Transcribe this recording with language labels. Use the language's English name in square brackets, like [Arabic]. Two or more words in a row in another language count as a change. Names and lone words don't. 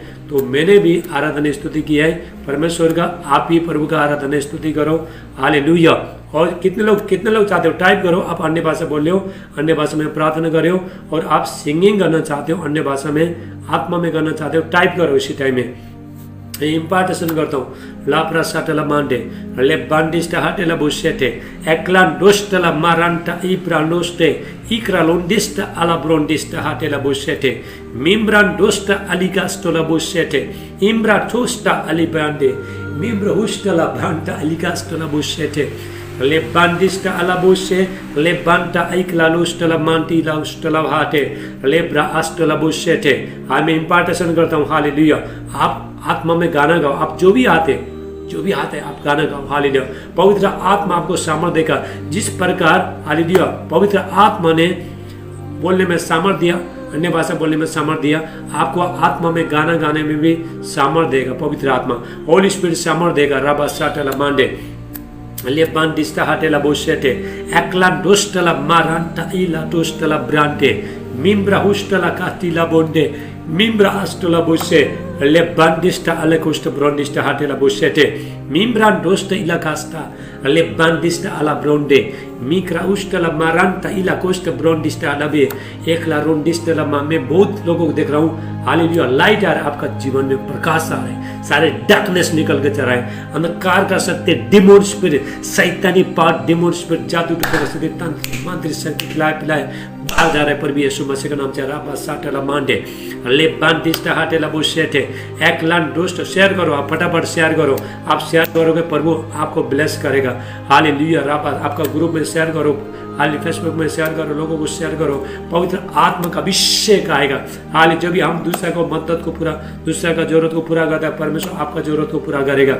[Hindi] तो मैंने भी आराधना स्तुति की है परमेश्वर का। आप ही प्रभु का आराधना स्तुति करो। हालेलुया। और कितने लोग चाहते हो टाइप करो। आप अन्य भाषा बोल रहे हो, अन्य भाषा में प्रार्थना कर रहे हो, और आप सिंगिंग करना चाहते हो, अन्य भाषा में आत्मा में करना चाहते हो, टाइप करो इसी टाइम में। इम्पार्टेशन करता हूँ। ला प्रासाटला मांडे ले बांडिस्टा हाटेला बुशेटे एकलान दोस्टला मारांटा इब्रानोस्टे इक्रालोंडिस्टा अला ब्रोंडिस्टा हाटेला बुशेटे मिम्ब्रान दोस्टा अलिकास्टोला बुशेटे इम्ब्रा टोस्टा अलिब्रांडे मिम्ब्रहुस्टला ब्रांटा अलिकास्टोला बुशेटे ले बांडिस्टा अला बुशे ले बांटा इक्लालोस्टला मांटी लाउस्टला हाटे ले ब्रा आस्टोला बुशेटे। मैं इम्पार्टेशन करता हूँ। हालेलुया। आप आत्मा में गाना गाओ। आप जो भी आते आप गाना गाओ। हालेलुया। पवित्र आत्मा आपको सामर्थ देगा। जिस प्रकार हालेलुया पवित्र आत्मा ने बोलने में सामर्थ दिया, अन्य भाषा बोलने में सामर्थ दिया, आपको आत्मा में गाना गाने में भी सामर्थ देगा। पवित्र आत्मा [English] Holy Spirit [Hindi] सामर्थ देगा। राबा साटला मांडे ले बांडिस्टा हाटेला बुशेटे एकला दोस्टला मारांटा इला दोस्टला ब्रांटे मिम्ब्रा हुस्टला काटिला बोंडे मिम्ब्रा आस्टला बुशे ले बांडिस्टा अलेकोस्टा ब्रोंडिस्टा हाटेला बुशेटे मिम्ब्रा दोस्टा इला कास्टा ले बांडिस्टा अला ब्रोंडे मिक्रा उस्टला मारांटा इला कोस्टा ब्रोंडिस्टा अलाबे एकला रोंडिस्टा ला। मैं बहुत लोगों को देख रहा हूँ। हालेलुया। लाइट आ रहा है, आपका जीवन में प्रकाश आ रहा है, सारे डार्कनेस निकल के चल रहा है। अंधकार का सत्य [English] demon spirit, [Hindi] शैतानी पार्ट, [English] demon spirit, [Hindi] जादू टोना शक्ति, तंत्र मंत्र शक्ति खिलाए पिलाए बाहर जा रहे हैं प्रभु यीशु मसीह का नाम से। राबा साटेला मांडे ले बांटिस्टा हाटेला बुशेटे एक लान दोस्त शेयर करो, आप फटाफट शेयर करो। आप शेयर करोगे प्रभु आपको ब्लेस करेगा। हालेलुया। राबा आपका ग्रुप में शेयर करो, हाली फेसबुक में शेयर करो, लोगों को शेयर करो। पवित्र आत्मा का अभिषेक आएगा। हाली जब भी हम दूसरे को मदद को पूरा, दूसरे का जरूरत को पूरा करता है, परमेश्वर आपका जरूरत को पूरा करेगा।